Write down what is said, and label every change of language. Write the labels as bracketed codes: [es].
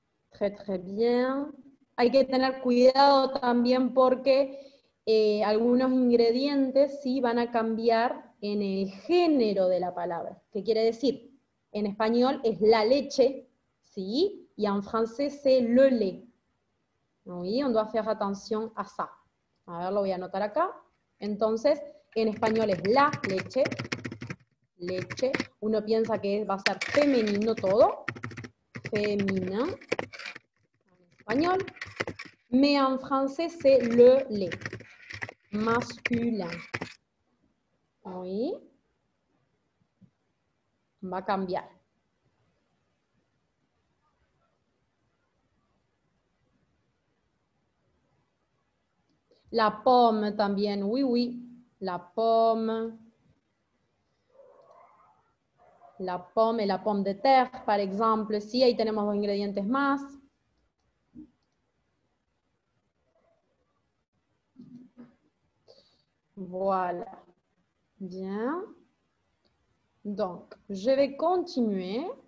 [fr] Très, très bien. [es] Hay que tener cuidado también porque algunos ingredientes sí van a cambiar en el género de la palabra. ¿Qué quiere decir? En español es la leche, ¿sí? Y en francés [fr] c'est le lait. Oui, on doit faire attention à ça. [es] A ver, lo voy a anotar acá. Entonces, en español es la leche. Leche. Uno piensa que va a ser femenino todo. Féminin. En español. [fr] Mais en français, c'est le lait. Masculin. Oui. [es] Va a cambiar. [fr] La pomme [es] también, [fr] oui, oui. La pomme. La pomme et la pomme de terre, par exemple. [es] Sí, ahí tenemos 2 ingredientes más. [fr] Voilà. Bien. Donc, je vais continuer.